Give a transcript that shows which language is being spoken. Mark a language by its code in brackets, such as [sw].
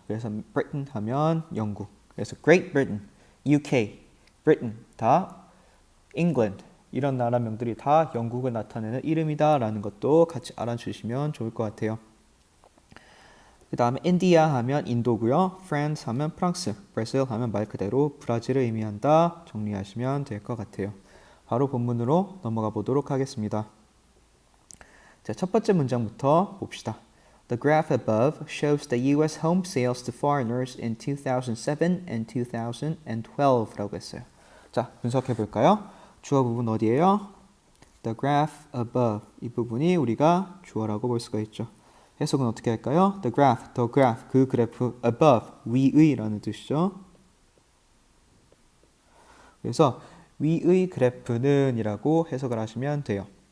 [ko] 그래서 브리튼 하면 영국. 그래서 Great Britain, UK, Britain 다 England 이런 나라명들이 다 영국을 나타내는 이름이다라는 것도 같이 알아주시면 좋을 것 같아요. 그 다음에 인디아 하면 인도고요. France 하면 프랑스, 브라질 하면 말 그대로 브라질을 의미한다. 정리하시면 될 것 같아요. 바로 본문으로 넘어가 보도록 하겠습니다. 자, 첫 번째 문장부터 봅시다. [en] The graph above shows the U.S. home sales to foreigners in 2007 and 2012 [ko] 라고 했어요. 자, 분석해 볼까요? 주어 부분 어디예요? [en] The graph above [ko] 이 부분이 우리가 주어라고 볼 수가 있죠. 해석은 어떻게 할까요? [en] The graph [ko] 그 그래프 above 위의라는 뜻이죠. 그래서 위의 그래프는 이라고 해석을 하시면 돼요.